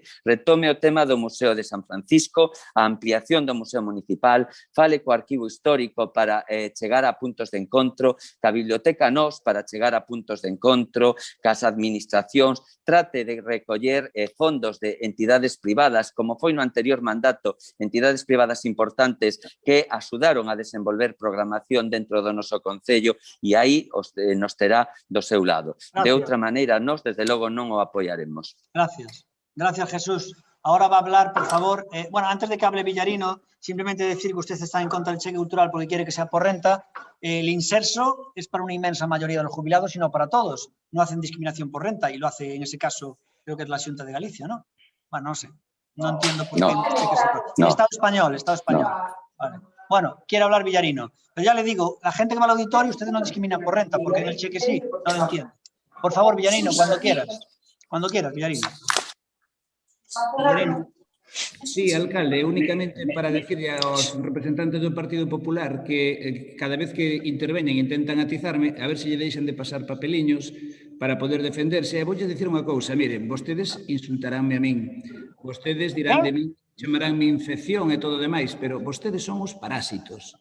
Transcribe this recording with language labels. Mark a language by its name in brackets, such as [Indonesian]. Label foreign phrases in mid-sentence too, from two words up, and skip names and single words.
[Galician] Retome o tema do Museo de San Francisco, a ampliación do Museo Municipal, fale co arquivo histórico para chegar a puntos de encontro, ca biblioteca nós para chegar a puntos de encontro, cas administracións, trate de recoller fondos de entidades privadas, como foi no anterior mandato, entidades privadas importantes que axudaron a desenvolver programación dentro do noso concello e aí nos terá do seu lado. Gracias. De outra maneira, nós, desde logo, non o apoiaremos. [Spanish] Gracias. Gracias, Jesús. Ahora va a hablar, por favor, bueno, antes de que hable Villarino, simplemente decir que usted está en contra del cheque cultural porque quiere que sea por renta. El inserso es para una inmensa mayoría de los jubilados y no para todos. No hacen discriminación por renta y lo hace, en ese caso, creo que es la Xunta de Galicia, ¿no? Bueno, no sé. No entiendo por qué el cheque se... No. Estado español. No. Vale. Bueno, quiere hablar Villarino. Pero ya le digo, la gente que va al auditorio, ustedes no discriminan por renta, porque en el cheque sí, no lo entiendo. Por favor, Villarino, cuando quieras. Cuando quieras, Villarino. Villarino. [Galician] Sí, alcalde, únicamente para decirle aos representantes do Partido Popular que cada vez que interveñen intentan atizarme, a ver se lle deixan de pasar papeliños para poder defenderse. E voulle dicir unha cousa, miren, vostedes insultaránme a min, vostedes dirán de min chamaránme infección e todo demais, pero vostedes son os parásitos.